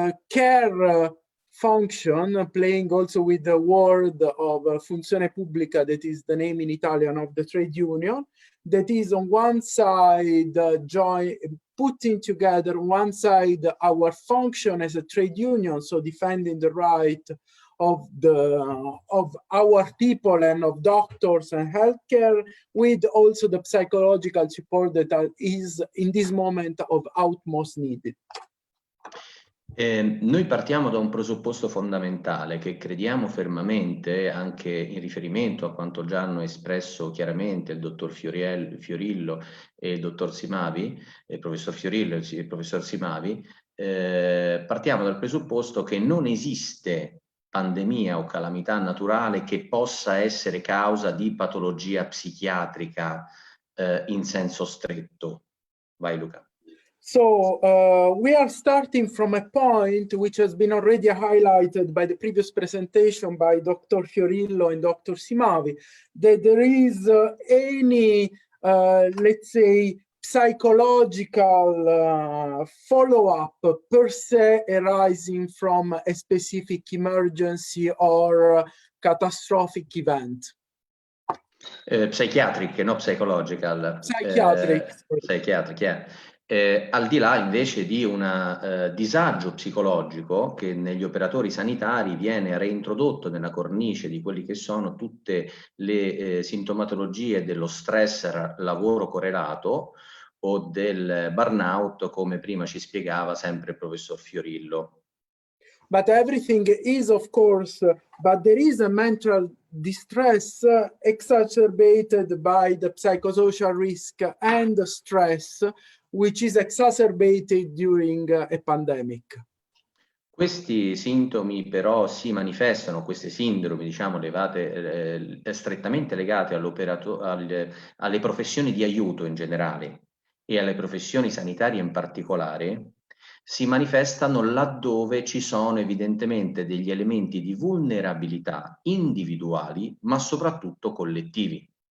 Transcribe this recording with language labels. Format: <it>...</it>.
<en>care function, playing also with the word of funzione pubblica, that is the name in Italian of the trade union, that is on one side putting together on one side our function as a trade union, so defending the right of our people and of doctors and healthcare, with also the psychological support that is in this moment of utmost needed.</en> <it>Noi partiamo da un presupposto fondamentale che crediamo fermamente, anche in riferimento a quanto già hanno espresso chiaramente il dottor Fiorillo e il dottor Simavi, il professor Fiorillo e il professor Simavi, partiamo dal presupposto che non esiste pandemia o calamità naturale che possa essere causa di patologia psichiatrica in senso stretto. Vai Luca.</it> <en>So we are starting from a point which has been already highlighted by the previous presentation by Dr. Fiorillo and Dr. Simavi, that there is any, let's say, psychological follow-up per se arising from a specific emergency or catastrophic event. Psychiatric, not psychological. Psychiatric. Psychiatric, yeah.</en> <it>Al di là invece di un disagio psicologico che negli operatori sanitari viene reintrodotto nella cornice di quelli che sono tutte le sintomatologie dello stress lavoro correlato o del burnout, come prima ci spiegava sempre il professor Fiorillo.</it> <en>But everything is, of course, but there is a mental distress exacerbated by the psychosocial risk and the stress, which is exacerbated during a pandemic.</en> <it>Questi sintomi però si manifestano, queste sindromi, diciamo, strettamente legate alle professioni di aiuto in generale e alle professioni sanitarie in particolare, si manifestano laddove ci sono evidentemente degli elementi di vulnerabilità individuali, ma soprattutto collettivi.</it>